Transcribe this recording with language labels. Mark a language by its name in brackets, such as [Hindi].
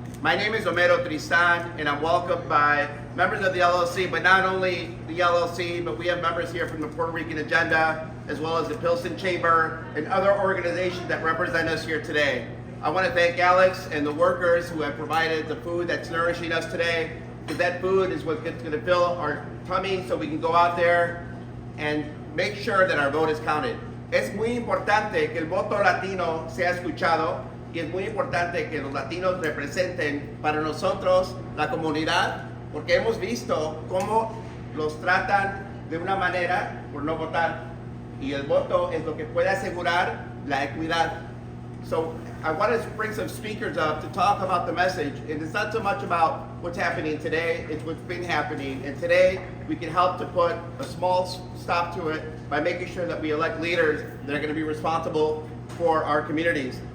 [English] My name is Homero Tristan, and I'm welcomed by members of the LLC, but not only the LLC, but we have members here from the Puerto Rican Agenda, as well as the Pilsen Chamber and other organizations that represent us here today. I want to thank Alex and the workers who have provided the food that's nourishing us today, because that food is what's going to fill our tummy so we can go out there and make sure that our vote is counted. [Spanish] Es muy importante que el voto latino sea escuchado y es muy importante que los latinos representen para nosotros la comunidad, porque hemos visto cómo los tratan de una manera por no votar, y el voto es lo que puede asegurar la equidad. [English] So I want to bring some speakers up to talk about the message, and it's not so much about what's happening today, it's what's been happening, and today we can help to put a small stop to it by making sure that we elect leaders that are going to be responsible for our communities.